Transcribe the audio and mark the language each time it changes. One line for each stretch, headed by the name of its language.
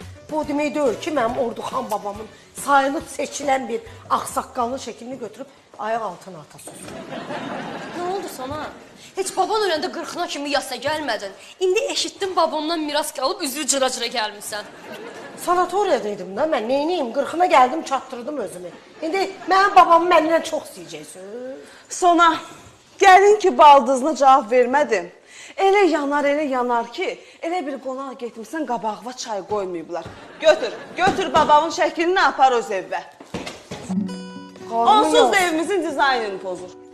Azerbaijani: Bu demək deyil ki, mənim Orduxan babamın sayılıb seçilən bir ağsaqqalın şəklini götürüb ayaq altına atasız.
Turkish: Ne oldu sana?
Azerbaijani: Heç baban öləndə 40'ına kimi yasa gəlmədin. İndi eşitdim babamdan miras qalıb üzrü cıra-cıra gəlmişsən. Sanatoriyadaydım da mən, neyniyim? 40'ına gəldim, çatdırdım özümü. İndi mənim babamı məndən çox istəyəcəksiniz. Sona, gəlin ki, baldızına cavab vermədim. Elə yanar ki, elə bir qonaq getmişsən, qabağıma çay qoymayıblar. Götür babamın şəklini apar öz evə. Onsuz da evimizin dizaynını pozur.